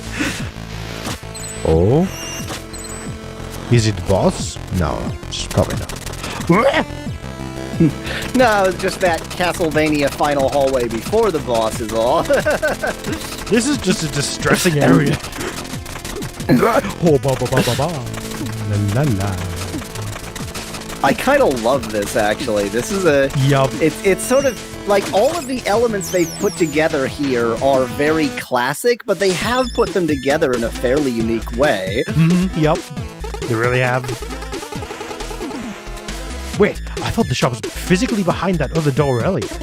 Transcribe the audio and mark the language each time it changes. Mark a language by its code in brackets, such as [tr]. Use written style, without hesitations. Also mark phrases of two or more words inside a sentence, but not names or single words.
[en] Oh. Is it the boss? No, it's probably not. No, it's just that Castlevania final hallway before the boss is all. This is just a distressing area. Oh, ba ba ba ba ba. La la la. I kind of love this actually. This is a Yup. It's sort of like all of the elements they've put together here are very classic, but they have put them together in a fairly unique way. Yup. They really have. Wait, I thought the shop was physically behind that other door earlier.